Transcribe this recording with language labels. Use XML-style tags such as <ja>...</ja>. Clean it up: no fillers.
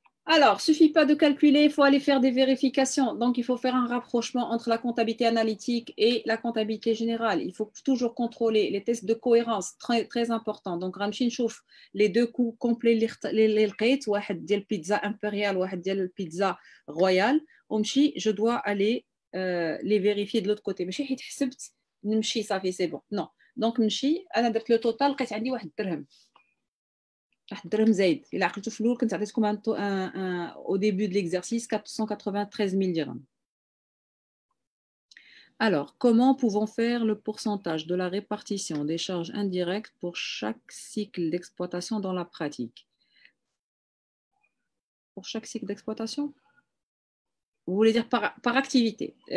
<fr>Alors, il ne suffit pas de calculer, il faut aller faire des vérifications. Donc, il faut faire un rapprochement entre la comptabilité analytique et la comptabilité générale. Il faut toujours contrôler les tests de cohérence, très, très important. Donc, Ramchin chauffe les deux coûts complets, les</fr> <ar>واحد ديال</ar> <fr>pizza impériale, واحد ديال pizza royale. Je dois aller les vérifier de l'autre côté.</fr> <ar>ماشي حيت حسبت نمشي صافي</ar> <fr>c'est bon. Non.</fr> <ar>Donc, أنا درت</ar> <fr>le total</fr> <ar>لقيت عندي واحد الدرهم. درهم زايد الى عقلتوا في الاول كنت عطيتكم</ar> <fr>au début de l'exercice</fr> <ar>493 000 dirhams.</ar> <fr>Alors, comment pouvons faire le pourcentage de la répartition des charges indirectes pour chaque cycle d'exploitation dans la pratique? Pour chaque cycle d'exploitation? Vous voulez dire par activité.</fr>